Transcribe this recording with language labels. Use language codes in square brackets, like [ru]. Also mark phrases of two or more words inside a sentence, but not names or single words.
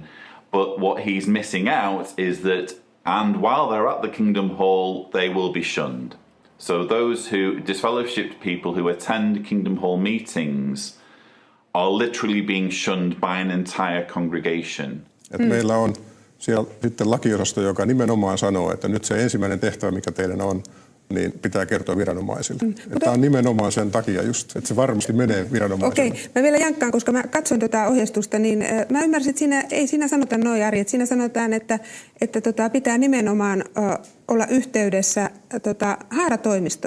[en] But what he's missing out is that, and while they're at the Kingdom Hall, they will be shunned. So those disfellowshipped people who attend Kingdom Hall meetings are literally being shunned by an entire congregation. [fi] Meillä on siellä sitten lakiosasto, joka nimenomaan sanoo, että nyt se ensimmäinen tehtävä, mikä teidän on, niin pitää kertoa viranomaisille. Tämä on nimenomaan sen takia just, että se varmasti menee viranomaisille. Okei, mä vielä jankkaan, koska mä katsoin tätä ohjeistusta, niin mä ymmärsin, että ei siinä sanota noin, Ari, että siinä sanotaan, että pitää nimenomaan olla yhteydessä haaratoimistoon.